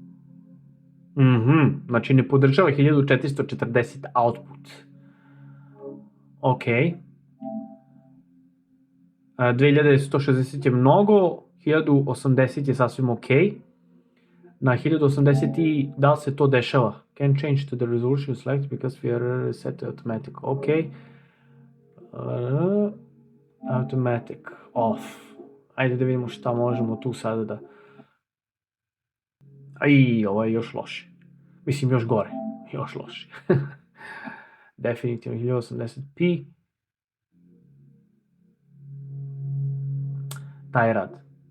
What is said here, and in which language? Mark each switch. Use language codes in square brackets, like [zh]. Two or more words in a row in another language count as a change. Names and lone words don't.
[sr] Znači ne podržava 1440 output. Ok. 2160 je mnogo, 1080 je sasvim ok. Na 1080 i da li se to dešava? [en] Can change to the resolution select because we are set automatic. Ok. Automatic off. [sr] Ajde da vidimo šta možemo tu sada da... Ovo je još loše. Mislim, još gore. Još loše. Definitivno 1080p. Taj rad.